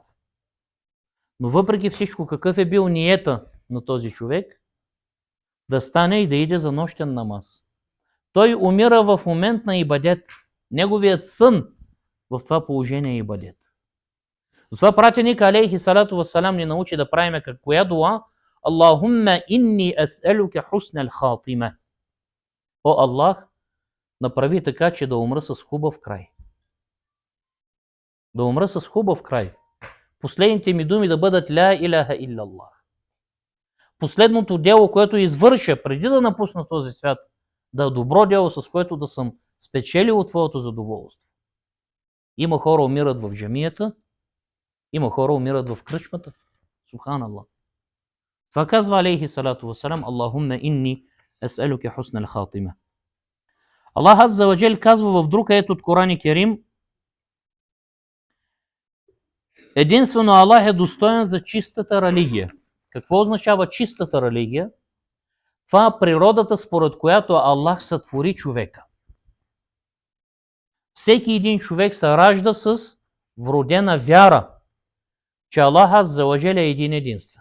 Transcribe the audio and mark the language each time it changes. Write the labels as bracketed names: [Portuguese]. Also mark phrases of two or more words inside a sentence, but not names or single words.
[Bulgarian] Но въпреки всичко, какъв е бил ниета на този човек? Да стане и да иде за нощен намаз. Той умира в момент на ибадет. Неговият сън в това положение е ибадет. Затова пратеник [Arabic] عليه الصلاة والسلام [Bulgarian] ни научи да правим коя дуа? [Arabic] اللهم إني أسألك حسن الخاتمة. [Bulgarian] О Аллах, направи така, че да умра с хубав край. Да умра с хубав край. Последните ми думи да бъдат [Arabic] لا إله إلا الله. [Bulgarian] Последното дело, което извърша преди да напусна този свят, да е добро дело, с което да съм спечелил от твоето задоволство. Има хора умират в джамията, има хора умират в кръчмата. Субханаллах. Това казва [Arabic] عليه الصلاة والسلام: اللهم إني أسألك حسن الخاتمة. [Bulgarian] Аллах [Arabic] عز وجل [Bulgarian] казва в друг аят от Коран Керим: единствено Аллах е достоен за чистата религия. Какво означава чистата религия? Това е природата, според която Аллах сътвори човека. Всеки един човек се ражда с вродена вяра, че Аллах [Arabic] عز وجل [Bulgarian] е един единствен.